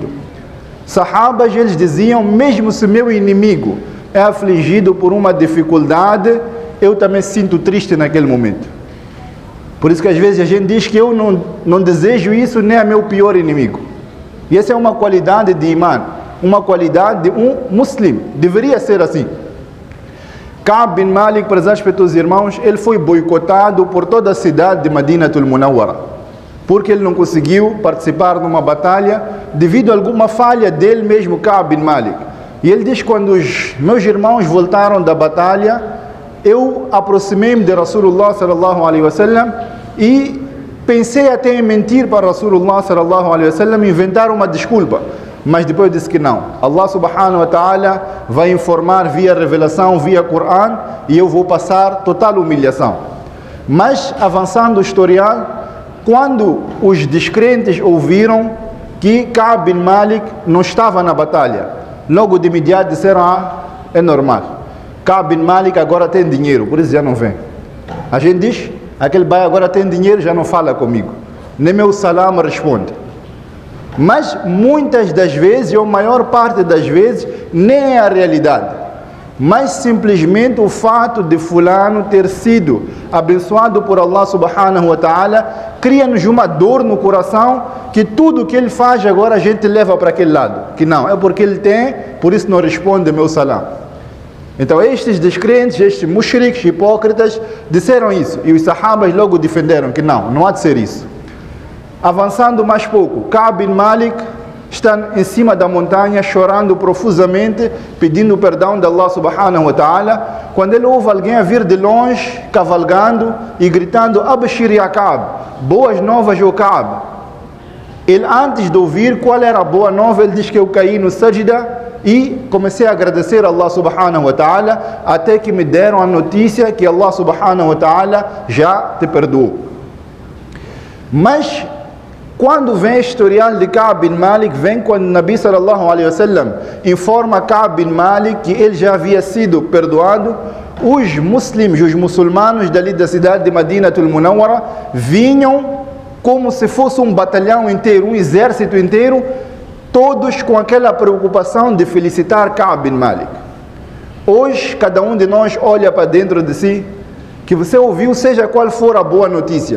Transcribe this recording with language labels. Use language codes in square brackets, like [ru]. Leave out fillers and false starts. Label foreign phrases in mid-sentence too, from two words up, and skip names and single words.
[pt] Sahabas, eles diziam, mesmo se meu inimigo é afligido por uma dificuldade, eu também sinto triste naquele momento. Por isso que às vezes a gente diz que eu não desejo isso nem a meu pior inimigo. E essa é uma qualidade de imã, uma qualidade de um muçulmano. Deveria ser assim. Ka'b bin Malik, para os respeitos irmãos, ele foi boicotado por toda a cidade de Madinatul Munawwara, porque ele não conseguiu participar numa batalha devido a alguma falha dele mesmo, Ka'b bin Malik. E ele diz, quando os meus irmãos voltaram da batalha, eu aproximei-me de [ar] رسول الله صلى الله عليه وسلم [pt] e pensei até em mentir para [ar] رسول الله صلى الله عليه وسلم, [pt] inventar uma desculpa. Mas depois disse que não. [ar] الله سبحانه وتعالى [pt] vai informar via revelação, via Coran, e eu vou passar total humilhação. Mas, avançando o historial, quando os descrentes ouviram que Ka'b bin Malik não estava na batalha, logo de imediato disseram, é normal. Ka'b bin Malik agora tem dinheiro, por isso já não vem. A gente diz, aquele bai agora tem dinheiro, já não fala comigo. Nem meu salam responde. Mas muitas das vezes, ou a maior parte das vezes, nem é a realidade. Mas simplesmente o fato de fulano ter sido abençoado por [ar] الله سبحانه وتعالى [pt] cria-nos uma dor no coração que tudo que ele faz agora a gente leva para aquele lado. Que não, é porque ele tem, por isso não responde meu salam. Então estes descrentes, estes mushriks, hipócritas, disseram isso. E os sahabas logo defenderam que não há de ser isso. Avançando mais pouco, Ka'b bin Malik está em cima da montanha chorando profusamente, pedindo perdão de [ar] الله سبحانه وتعالى, [pt] quando ele ouve alguém a vir de longe, cavalgando e gritando: [ar] أبشر يا كعب, [pt] boas novas o Ka'b. Ele, antes de ouvir qual era a boa nova, ele diz que eu caí no sajda e comecei a agradecer a [ar] الله سبحانه وتعالى, [pt] até que me deram a notícia que [ar] الله سبحانه وتعالى [pt] já te perdoou. Mas quando vem o historial de Ka'b bin Malik, vem quando o [ar] نبي صلى الله عليه وسلم [pt] informa Ka'b bin Malik que ele já havia sido perdoado, os muçulmanos dali da cidade de Madinatul Munawwara vinham como se fosse um batalhão inteiro, um exército inteiro, todos com aquela preocupação de felicitar Ka'b bin Malik. Hoje, cada um de nós olha para dentro de si, que você ouviu, seja qual for a boa notícia.